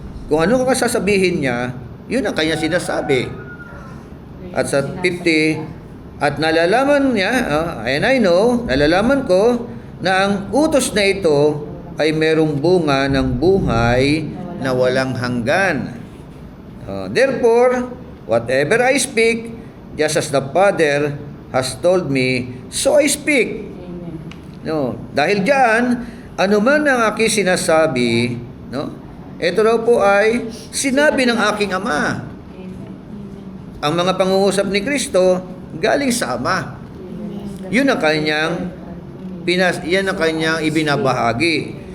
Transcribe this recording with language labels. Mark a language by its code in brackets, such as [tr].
[tl] Kung ano ang sasabihin niya, yun ang Kanya sinasabi. At sa 50, at nalalaman niya, [en] and I know, [tl] nalalaman ko, na ang utos na ito ay merong bunga ng buhay na walang hanggan. [en] Therefore, whatever I speak, just as the Father has told me, so I speak. Amen. [tl] No, dahil diyan, anuman ang aking sinasabi, no? Ito raw po ay sinabi ng aking Ama. Amen. Ang mga pangungusap ni Kristo galing sa Ama. Yun ang kanyang yan ang kanyang ibinabahagi.